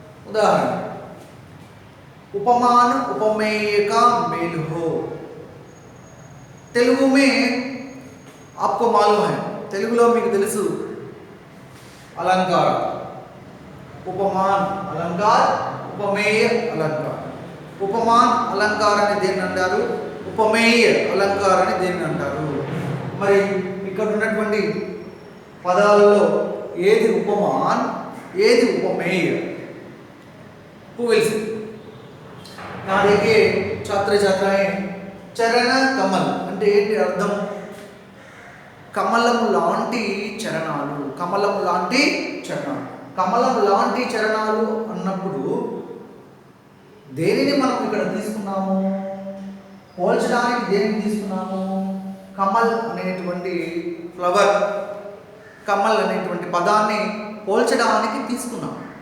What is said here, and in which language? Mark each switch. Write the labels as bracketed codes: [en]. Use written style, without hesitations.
[hi] उदाहरण, उपमान उपमेय का मेल हो। तेलुगु में आपको मालूम है, [te] तेलुगुलो మీకు తెలుసు [hi] अलंकार, उपमान अलंकार, उपमेय अलंकार। [te] उपमान अलंकाराన్ని దేన్ని అంటారు, ఉపమేయ अलंकाराన్ని దేన్ని అంటారు? మరి ఇక్కడ ఉన్నటువంటి పదాలలో ఏది ఉపమాన్, ఏది ఉపमेय? [en] Who will say? [hi] यहाँ देखिए छात्र छात्राएं, चरण कमल [te] అంటే ఏంటి అర్థం? కమలము లాంటి చరణాలు, కమలము లాంటి చరణాలు, కమలము లాంటి చరణాలు అన్నప్పుడు దేనిని మనం ఇక్కడ తీసుకున్నాము? పోల్చడానికి దేనిని తీసుకున్నాము? కమల్ అనేటువంటి ఫ్లవర్, కమల్ అనేటువంటి పదాన్ని పోల్చడానికి తీసుకున్నాము.